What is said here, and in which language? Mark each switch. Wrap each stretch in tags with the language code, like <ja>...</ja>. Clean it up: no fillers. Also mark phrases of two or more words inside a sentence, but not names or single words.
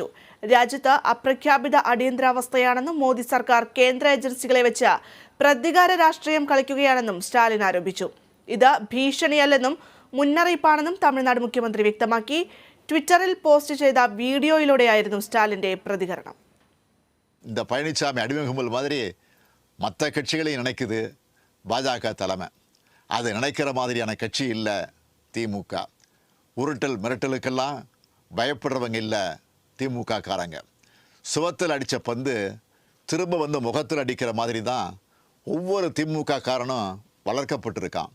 <ml>രാജ്യത്ത് അപ്രഖ്യാപിത അടിയന്തരാവസ്ഥയാണെന്നും മോദി സർക്കാർ കേന്ദ്ര ഏജൻസികളെ വെച്ച് പ്രതികാര രാഷ്ട്രീയം കളിക്കുകയാണെന്നും സ്റ്റാലിൻ ആരോപിച്ചു. ഇത് ഭീഷണിയല്ലെന്നും മുന്നറിയിപ്പാണെന്നും തമിഴ്നാട് മുഖ്യമന്ത്രി വ്യക്തമാക്കി. ട്വിറ്ററിൽ പോസ്റ്റ് ചെയ്ത വീഡിയോയിലൂടെയായിരുന്നു സ്റ്റാലിന്റെ പ്രതികരണം.</ml> <ta>இந்த பழனிசாமி அடிமைகும்பல் மாதிரி மற்ற கட்சிகளையும் நினைக்குது பாஜக தலைமை. அது நினைக்கிற மாதிரியான கட்சி இல்லை திமுக. உருட்டல் மிரட்டலுக்கெல்லாம் பயப்படுறவங்க இல்லை திமுக காரங்க. சுவத்தில் அடித்த பந்து திரும்ப வந்து முகத்தில் அடிக்கிற மாதிரி தான் ஒவ்வொரு திமுக காரனும் வளர்க்கப்பட்டிருக்கான்.</ta>